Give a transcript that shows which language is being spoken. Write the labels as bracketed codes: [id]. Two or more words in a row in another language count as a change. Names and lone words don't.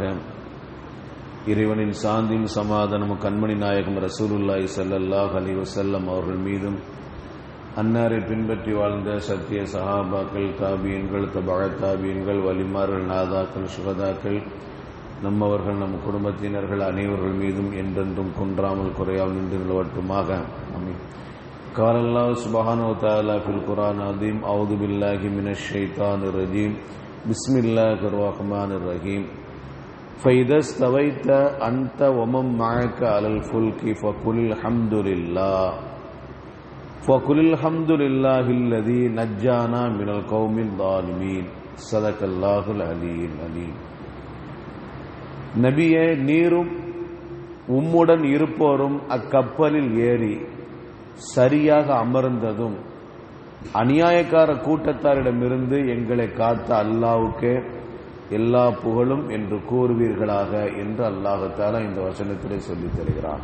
[ta] இறைவனின் சாந்தியும் சமாதானமும் கண்மணி நாயகம் [ar] رسول الله صلى الله عليه وسلم [ta] அவர்கள் மீதும், அன்னாரை பின்பற்றி வாழ்ந்த சத்திய சஹாபாக்கள், தாபியன்கள், தபஅ தாபியன்கள், வலிமார்கள், நாதாக்கள், சுகதாக்கள், நம்மவர்கள், நம் குடும்பத்தினர்கள் அனைவர்கள் மீதும் என்றென்றும் குன்றாமல் குறையாமல் நின்று நிலவட்டுமாக. ஆமீன். [ar] قال الله سبحانه وتعالى في القرآن العظيم: أعوذ بالله من الشيطان الرجيم بسم الله الرحمن الرحيم فإذا استويت أنت ومن معك على الفلك فقل الحمد لله الذي نجانا من القوم الظالمين. صدق الله العلي العليم. [ta] நபியே, நீரும் உம்முடன் இருப்போரும் அக்கப்பலில் ஏறி சரியாக அமர்ந்ததும் அநியாயக்கார கூட்டத்தாரிடமிருந்து எங்களை காத்த அல்லாஹ்வுக்கே எல்லா புகழும் என்று கூறுவீர்களாக என்று [ar] الله تعالى [ta] இந்த வசனத்திலே சொல்லித் தருகிறார்.